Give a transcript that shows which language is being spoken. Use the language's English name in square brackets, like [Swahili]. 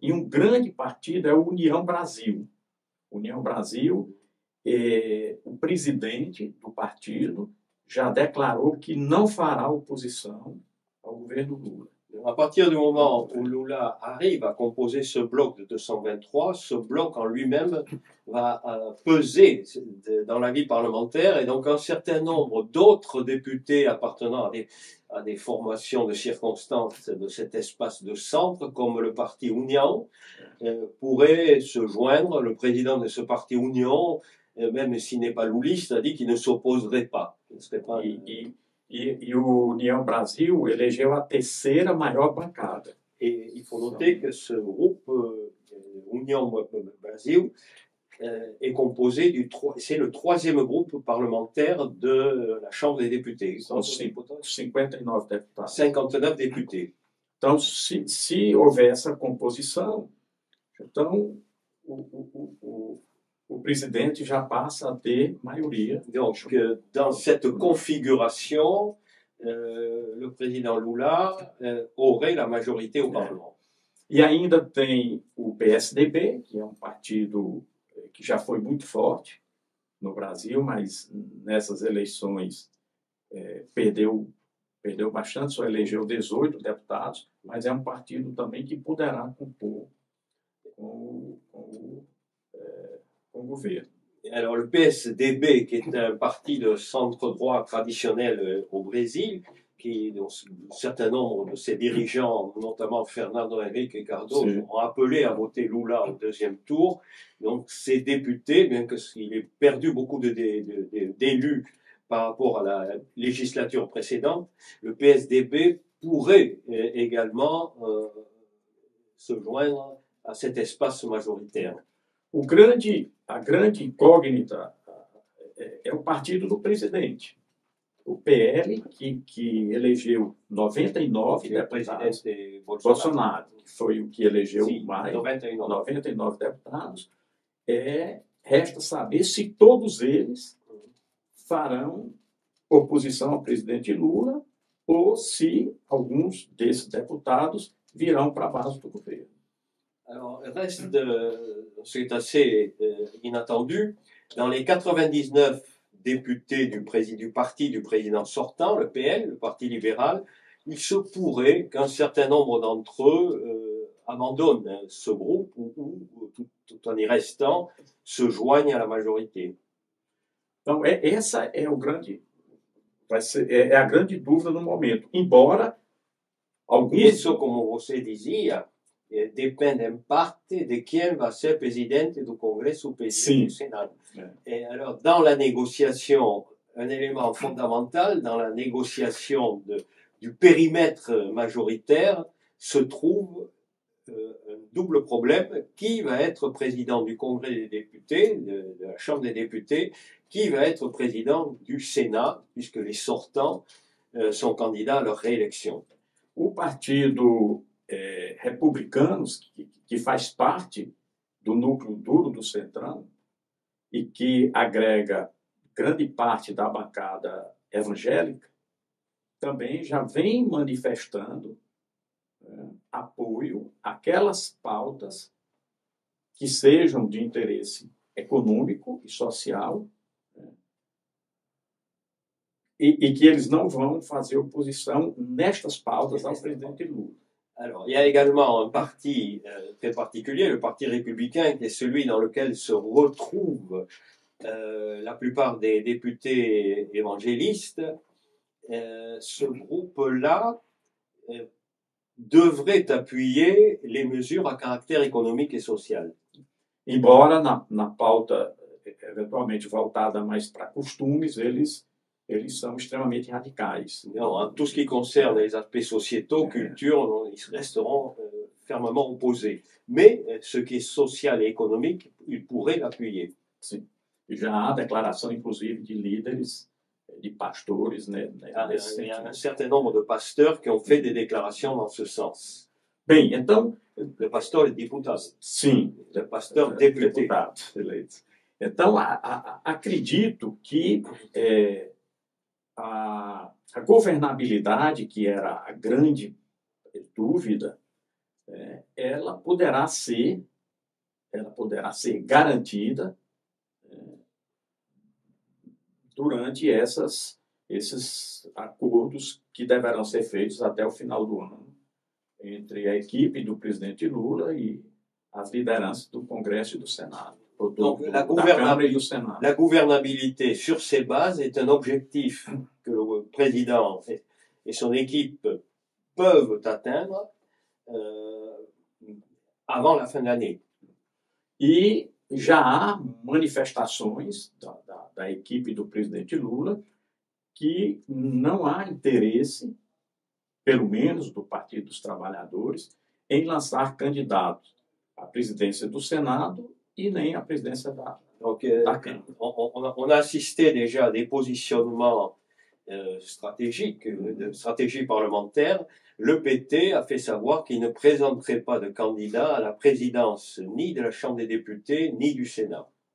[Portuguese] E um grande partido é a União Brasil. União Brasil, o presidente do partido já declarou que não fará oposição ao governo Lula. [French] À partir du moment où Lula arrive à composer ce bloc de 223, ce bloc en lui-même va peser dans la vie parlementaire, et donc un certain nombre d'autres députés appartenant à des formations de circonstances de cet espace de centre, comme le parti União, pourraient se joindre. Le président de ce parti União, même s'il n'est pas luliste, a dit qu'il ne s'opposerait pas. Il ne serait pas [Portuguese] E o União Brasil elegeu a terceira maior bancada. [French] Et il faut noter que ce groupe União Brasil est composé c'est le troisième groupe parlementaire de la Chambre des députés. [Portuguese] São 59 deputados. [French] 59 députés. [Portuguese] Então, se houver essa composição, então o presidente já passa a ter maioria. [French] Donc, dans cette configuration, le président Lula aurait la majorité au Parlement. [Portuguese] E ainda tem o PSDB, que é partido que já foi muito forte no Brasil, mas nessas eleições perdeu bastante, só elegeu 18 deputados, mas é partido também que poderá compor com o governo. [French] Alors, le PSDB, qui est un parti de centre-droit traditionnel au Brésil, dont un certain nombre de ses dirigeants, notamment Fernando Henrique Cardoso, ont appelé à voter Lula au deuxième tour. Donc, ces députés, bien qu'il ait perdu beaucoup d'élus par rapport à la législature précédente, le PSDB pourrait également se joindre à cet espace majoritaire. [Portuguese] A grande incógnita é o partido do presidente. O PL, que elegeu 99 deputados, Bolsonaro, que foi o que elegeu mais 99 deputados, resta saber se todos eles farão oposição ao presidente Lula ou se alguns desses deputados virão para a base do governo. [French] Alors, reste ce qui est assez inattendu, dans les 99 députés du parti du président sortant, le PL, le Parti libéral, il se pourrait qu'un certain nombre d'entre eux abandonnent ce groupe ou tout en y restant, se joignent à la majorité. [Portuguese] Então, essa é a grande dúvida no momento. Embora alguns... Isso, como você dizia, depende [Spanish] en parte de quién va a ser [Portuguese] presidente du Congreso ou presidente du Sénat. [French] Et alors, dans la négociation, un élément fondamental dans la négociation du périmètre majoritaire se trouve un double problème. Qui va être président du Congrès des députés, de la Chambre des députés? Qui va être président du Sénat, puisque les sortants sont candidats à leur réélection? [Portuguese] O partido republicanos, que faz parte do núcleo duro do Centrão e que agrega grande parte da bancada evangélica, também já vem manifestando apoio àquelas pautas que sejam de interesse econômico e social, e que eles não vão fazer oposição nestas pautas ao presidente Lula. [French] Alors, il y a également un parti très particulier, le Parti républicain, qui est celui dans lequel se retrouvent la plupart des députés évangélistes. Ce groupe-là devrait appuyer les mesures à caractère économique et social. [Portuguese] Embora na pauta eventualmente voltada mais para costumes, eles são extremamente radicais. [French] En tout ce qui concerne les aspects sociétaux, culture, ils resteront fermement opposés. Mais ce qui est social et économique, ils pourraient l'appuyer. [Portuguese] Sim. Já há declaração, inclusive, de líderes, de pastores, né? [French] Il y a un certain nombre de pasteurs qui ont fait des déclarations dans ce sens. [Portuguese] Bem, então... [French] Le pasteur deputado. [Portuguese] Sim. [French] Le pasteur député. [Portuguese] Deputado eleito. Então, acredito que a governabilidade, que era a grande dúvida, ela poderá ser garantida durante esses acordos que deverão ser feitos até o final do ano, entre a equipe do presidente Lula e as lideranças do Congresso e do Senado. [French] Donc, [Portuguese] Da Câmara e do Senado. [French] la gouvernabilité sur ces bases est un objectif que le président et son équipe peuvent atteindre avant la fin de l'année. [Portuguese] E já há manifestações da equipe do presidente Lula que não há interesse, pelo menos do Partido dos Trabalhadores, em lançar candidatos à presidência do Senado e nem à presidência da [French] Donc, [Portuguese] Câmara. [French] on a assisté déjà à des positionnements stratégiques, de stratégie parlementaire. Le PT a fait savoir qu'il ne présenterait pas de candidat à la présidence ni de la Chambre des députés ni du Sénat.